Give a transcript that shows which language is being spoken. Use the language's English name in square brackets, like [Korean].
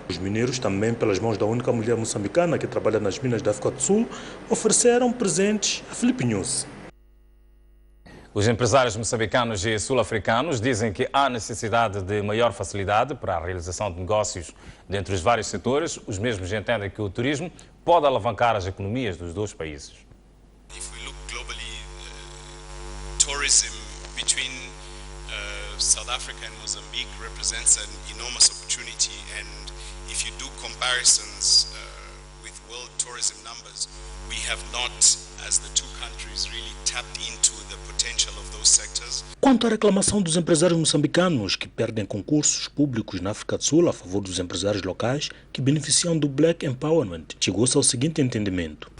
[Portuguese] Os mineiros, também pelas mãos da única mulher moçambicana que trabalha nas minas da África do Sul, ofereceram presentes a Filipe News. Os empresários moçambicanos e sul-africanos dizem que há necessidade de maior facilidade para a realização de negócios dentre os vários setores. Os mesmos entendem que o turismo pode alavancar as economias dos dois países. [English] If we look globally, tourism between South Africa and Mozambique represents an enormous opportunity, and if you do comparisons with world tourism numbers, we have not, as the two countries, really tapped into the potential of those sectors. [Portuguese] Quanto à reclamação dos empresários moçambicanos que perdem concursos públicos na África do Sul a favor dos empresários locais que beneficiam do Black Empowerment, chegou-se ao seguinte entendimento.